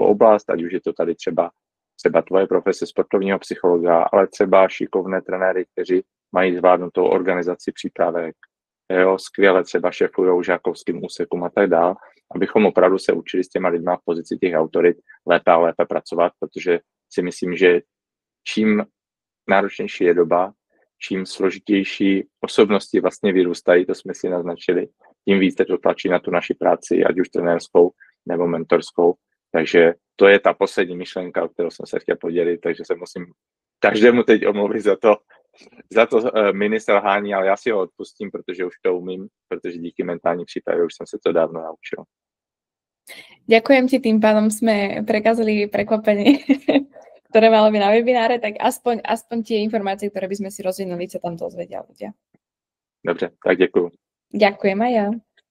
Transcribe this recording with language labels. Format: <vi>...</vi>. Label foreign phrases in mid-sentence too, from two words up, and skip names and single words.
<cs>oblast, ať už je to tady třeba tvoje profese sportovního psychologa, ale třeba šikovné trenéry, kteří mají zvládnutou organizaci přípravek, skvěle třeba šefujou žákovským úsekům a tak dále, abychom opravdu se učili s těma lidma v pozici těch autorit lépe a lépe pracovat, protože si myslím, že čím náročnější je doba, čím složitější osobnosti vlastně vyrůstají, to jsme si naznačili, tím více to tlačí na tu naši práci, ať už trenérskou nebo mentorskou. Takže to je ta poslední myšlenka, o kterou jsem se chtěl podělit, takže se musím každému teď omluvit za to mini selhání, ale já si ho odpustím, protože už to umím, protože díky mentální přípravě už jsem se to dávno naučil.</cs> <sk>Ďakujem ti, tým pádom sme prekazali prekvapenie, ktoré malo byť na webináre, tak aspoň tie informácie, ktoré by sme si rozvinuli, sa tam dozvedia ľudia.</sk> <cs>Dobře, tak děkuju.</cs> <sk>Ďakujem aj ja.</sk>